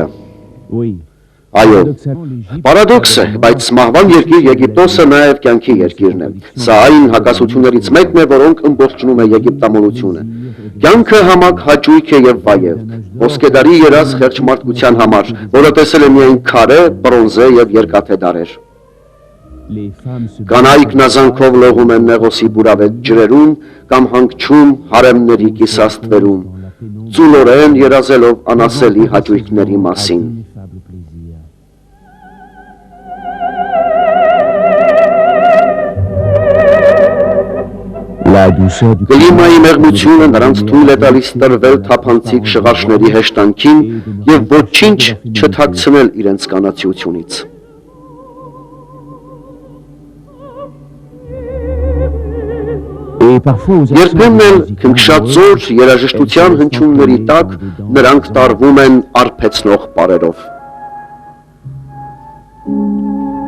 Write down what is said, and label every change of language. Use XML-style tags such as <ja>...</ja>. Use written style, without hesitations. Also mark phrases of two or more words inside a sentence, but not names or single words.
<fr>oui.</fr> <hy>Այո,</hy> <fr>Paradoxalement, l'Égypte</fr> <hy>Պարադոքս է, բայց մահվան երկիր Եգիպտոսը նաև կյանքի երկիրն է։ Սա այն հակասություններից մեկն է, որոնք ըմբողջնում է եգիպտամոլությունը։ Կյանքը համակ հաճույք է եւ վայև, ոսկեդարի երազ խեղճմարտության համար, որը տեսել է միայն քարե, բրոնզե եւ երկաթե դարեր։</hy> <fr>les femmes se</fr> <hy>Կանայք նազանքով լողում են Նեղոսի բուրավետ ջրերում կամ հանգչում հարեմների կիսաստվերում, ծուլորեն երազելով անասելի հաճույքների մասին։</hy> <fr>ineffable plaisir. La douceur du</fr> <hy>Կլիմայի մեղմությունը նրանց թույլ է տալիս տրվել թափանցիկ շղարշների հեշտանքին եւ ոչինչ չթաքցնել իրենց կանացիությունից։</hy> <fr>et parfois aux</fr> <hy>Երբեմն էլ</hy> <fr>musicales</fr> <hy>քնքշածոր երաժշտության հնչյունների տակ նրանք տարվում են արբեցնող պարերով։</hy>